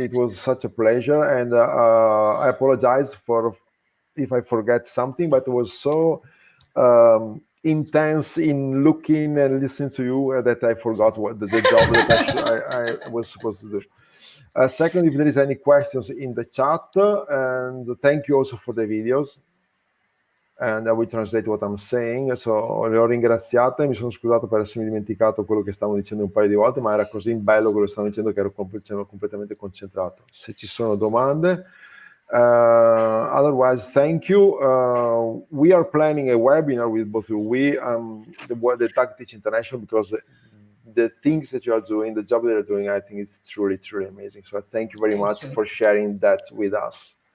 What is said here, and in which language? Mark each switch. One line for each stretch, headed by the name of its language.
English: It was such a pleasure, and I apologize if I forget something, but it was so intense in looking and listening to you that I forgot what the job that I was supposed to do. Second, if there is any questions in the chat, and thank you also for the videos. And I will translate what I'm saying.
Italian: So, le ho ringraziate, mi sono scusato per essermi dimenticato quello che stavo dicendo un paio di volte, ma era così bello quello che stavo dicendo che ero completamente concentrato. Se ci sono domande,
English: otherwise, thank you. We are planning a webinar with both of you. The TAGteach International, because the things that you are doing, the job that you're doing, I think is truly, truly amazing. So thank you very much for sharing that with us.